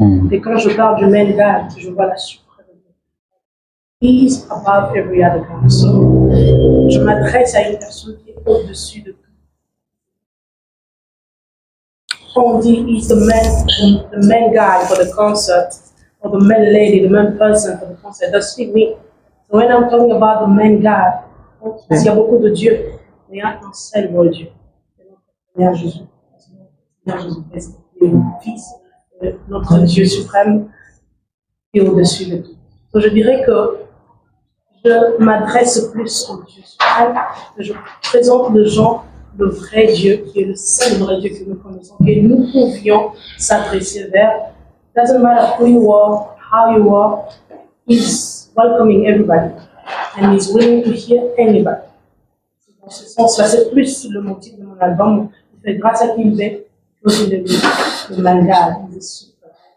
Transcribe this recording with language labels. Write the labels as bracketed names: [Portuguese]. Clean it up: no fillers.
[French] Et quand je parle du Man God, je vois la suprême. [English] He's above every other God. [French] So, je m'adresse à une personne qui est au-dessus de tout. On dit, [English] he's the main guy for the concert, or the main lady, the main person for the concert. That's me. So when I'm talking about the main guy, [French] parce qu'il y a beaucoup de dieux, mais il y a un seul bon Dieu. Seigneur Jésus. Seigneur Jésus-Christ, qui est le Fils, notre Dieu suprême, qui est au-dessus de tout. Donc je dirais que je m'adresse plus au Dieu suprême, que je présente aux gens le vrai Dieu, qui est le seul vrai Dieu que nous connaissons, que nous pouvions s'adresser vers. [English] It doesn't matter who you are, how you are, He's welcoming everybody. And He's willing to hear anybody. [French] Dans ce sens-là, c'est plus le motif de mon album. Il fait grâce à qui il est, plus le manga, il est super.